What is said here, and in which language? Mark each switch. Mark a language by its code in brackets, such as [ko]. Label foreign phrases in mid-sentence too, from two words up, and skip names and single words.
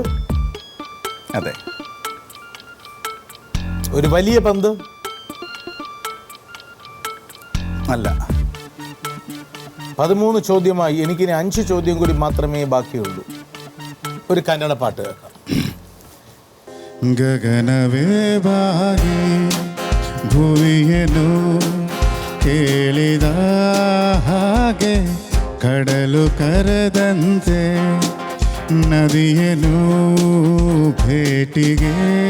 [ml] അതെ. ഒരു വലിയ പന്ത്? അല്ല. 13 ചോദ്യമായി. എനിക്കിനി 5 ചോദ്യം കൂടി മാത്രമേ ബാക്കിയുള്ളൂ. ഒരു കന്നഡ പാട്ട് കേൾക്കാം. [kn] ಗಗನವೇವಾಗಿ ಭುವಿಯನು ಕೇಳಿದ ಹಾಗೆ, ಕಡಲು ಕರೆದಂತೆ ನದಿಯನು ಭೇಟಿಗೆ,